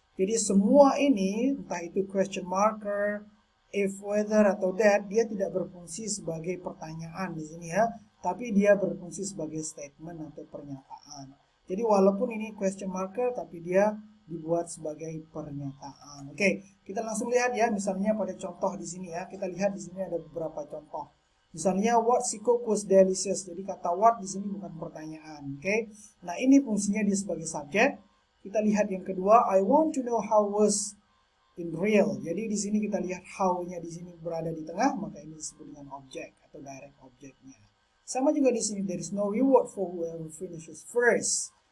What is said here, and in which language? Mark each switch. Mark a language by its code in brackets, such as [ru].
[id] Jadi semua ini, entah itu question marker, if, whether, atau that, dia tidak berfungsi sebagai pertanyaan di sini ya, tapi dia berfungsi sebagai statement atau pernyataan. Jadi walaupun ini question marker, tapi dia dibuat sebagai pernyataan. Oke, kita langsung lihat ya, misalnya pada contoh di sini ya, kita lihat di sini ada beberapa contoh. Misalnya [en] what she cooked was delicious. [id] Jadi kata what di sini bukan pertanyaan. Oke, nah ini fungsinya dia sebagai subjek. Kita lihat yang kedua, [en] I want to know how was in real. [id] Jadi di sini kita lihat how-nya di sini berada di tengah, maka ini disebut dengan objek atau direct objeknya. Sama juga di sini, [en] there is no reward for whoever finishes first.